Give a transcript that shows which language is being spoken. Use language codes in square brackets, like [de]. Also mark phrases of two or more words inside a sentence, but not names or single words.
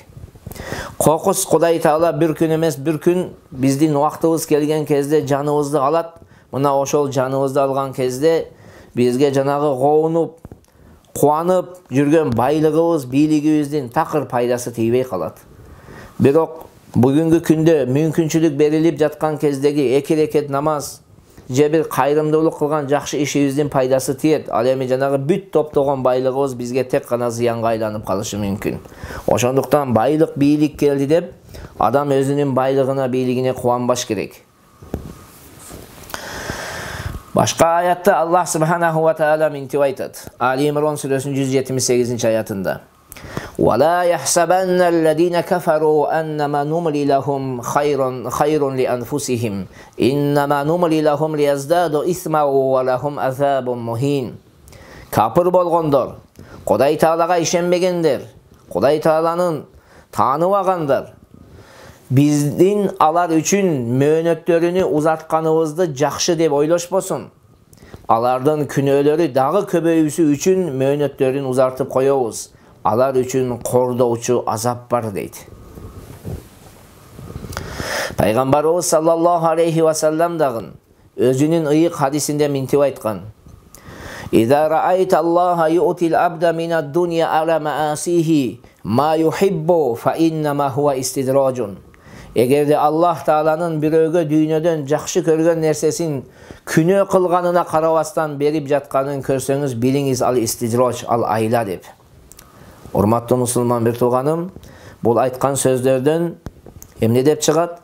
[ky] Kokус Kuday Taala bir gün emes bir gün bizdin wagtыбыз kelgen kezde janыбызды alat. Mına oşol janыбызды algan kezde bizge janagı goğunup, kuanıp жүрген байлығыбыз, бийлигибиздин такыр пайдасы тийбей калат. Бирок бүгүнкү күндө мүмкүнчүлүк берилип жаткан кездеги 2 рекет намаз же бир кайрымдуулук кылган жакшы ишибиздин пайдасы тиет. Ал эми жанагы бүт топтогон байлыгыбыз бизге тек гана зыянга айланып калышы мүмкүн. Ошондуктан байлык бийлик келди деп адам өзүнүн байлыгына, бийлигине кубанбаш керек. Башка аятта Аллах [ar] سبحانه وتعالى [ky] мынтип айтат. Али Имрон сүрөсүнүн 178-аятында. [ar] ولا يحسبن الذين كفروا أنما نملي لهم خير لأنفسهم إنما نملي لهم ليزدادوا إثما ولهم عذاب مهين. [ky] Kapır болгондор, Кудай Таалага ишенбегендер, Кудай Тааланын тааныбагандар, биздин алар үчүн мөөнөттөрүнү узатканыбызды жакшы деп ойлошпосун. Алардын күнөөлөрү дагы көбөйүүсү үчүн мөөнөттөрүн узартып коебуз. Алар үчүн кордоочу азап бар дейт. Пайгамбарыбыз [ar] صلى الله عليه وسلم [ky] дагы өзүнүн ыйык хадисинде мынтип айткан. [ar] إذا رأيت الله يعطي العبد من الدنيا على معاصيه ما يحب فإنما هو استدراج. [ky] Эгерде Аллах Тааланын бирөөгө дүйнөдөн жакшы көргөн нерсесин күнөө кылганына карабастан берип жатканын көрсөңүз, билиңиз ал истидраж, ал айла деп. Урматтуу мусулман бир тууганым, бул айткан сөздөрдөн эмне деп чыгат?